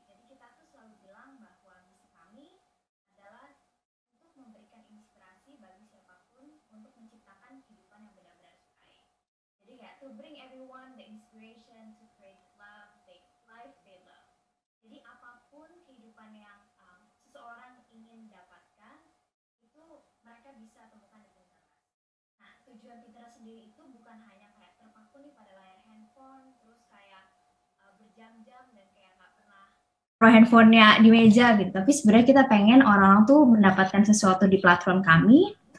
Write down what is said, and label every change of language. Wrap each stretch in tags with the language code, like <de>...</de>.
<id>Jadi kita tuh selalu bilang bahwa misi kami adalah untuk memberikan inspirasi bagi siapapun untuk menciptakan kehidupan yang benar-benar sukai. Jadi kayak</id> <en>to bring everyone the inspiration to create love, the life they love.</en> <id>Jadi apapun kehidupan yang seseorang ingin dapatkan, itu mereka bisa temukan di Pinterest. Nah, tujuan Pinterest sendiri itu bukan hanya kayak terpaku nih pada layar handphone, terus kayak berjam-jam dan kayak nggak pernah taruh handphonenya di meja gitu. Tapi sebenarnya kita pengen orang-orang tuh mendapatkan sesuatu di platform kami,</id>